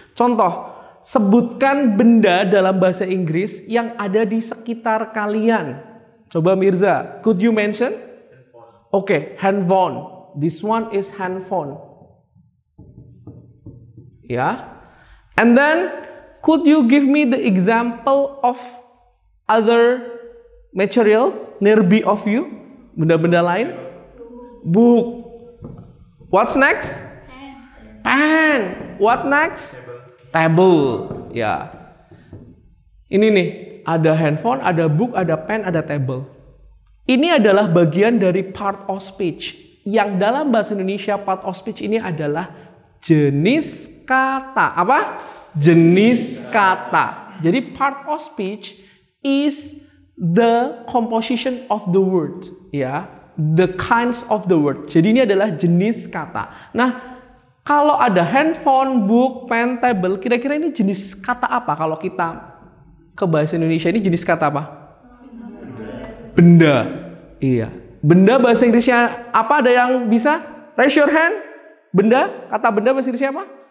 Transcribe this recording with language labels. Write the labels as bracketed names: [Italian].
[Indonesian] Contoh, sebutkan benda dalam bahasa Inggris yang ada di sekitar kalian. Coba [English] Mirza, could you mention? Oke, handphone. This one is handphone. Ya. And then, could you give me the example of other material nearby of you? [Indonesian] Benda-benda lain? [English] Book. What's next? Pen. What next? Table. Ya. [Indonesian] Ini nih, ada handphone, ada book, ada pen, ada table. Ini adalah bagian dari part of speech. Yang dalam bahasa Indonesia part of speech ini adalah jenis kata. Apa? Jenis kata. Jadi [English] part of speech is the composition of the word, ya, the kinds of the word. [Indonesian] Jadi ini adalah jenis kata. Nah, kalau ada handphone, book, pen, table, kira-kira ini jenis kata apa? Kalau kita ke bahasa Indonesia ini jenis kata apa? Benda. Iya. Benda bahasa Inggrisnya apa? Ada yang bisa? [English] Raise your hand. [Indonesian] Benda. Kata benda bahasa Inggrisnya apa?